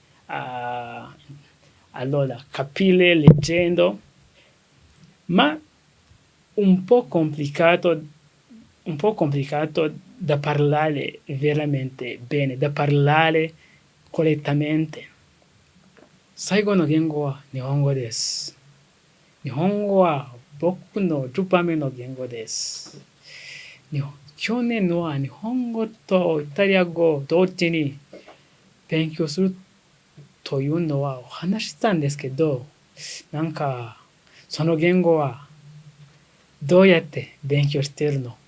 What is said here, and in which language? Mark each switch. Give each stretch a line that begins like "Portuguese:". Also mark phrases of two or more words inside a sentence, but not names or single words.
Italian: allora capire leggendo, ma un po' complicato da parlare veramente bene, da parlare correttamente.
Japanese: 最後の言語は日本語です。日本語は僕の10番目の言語です。去年は日本語とイタリア語同時に勉強するというのはお話ししたんですけど、なんかその言語はどうやって勉強しているの？